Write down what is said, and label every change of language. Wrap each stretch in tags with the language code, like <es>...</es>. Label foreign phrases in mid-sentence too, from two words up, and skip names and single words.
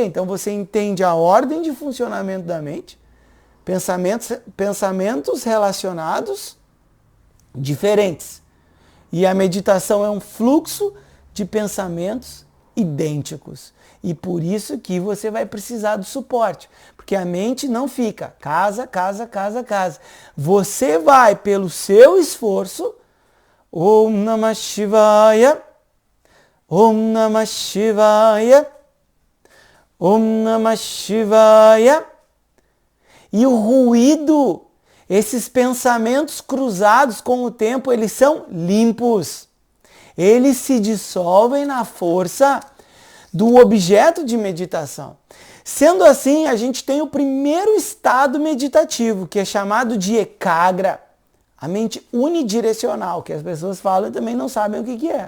<pt>Então você entende a ordem de funcionamento da mente, pensamentos relacionados diferentes. E a meditação é um fluxo de pensamentos idênticos. E por isso que você vai precisar do suporte. Porque a mente não fica casa. Você vai, pelo seu esforço,</pt> <sa>ॐ नमः शिवाय, ॐ नमः शिवाय, ॐ नमः शिवाय.</sa> <pt>E o ruído, esses pensamentos cruzados com o tempo, eles são limpos. Eles se dissolvem na força do objeto de meditação. Sendo assim, a gente tem o primeiro estado meditativo, que é chamado de ekagra, a mente unidirecional, que as pessoas falam e também não sabem o que é.</pt>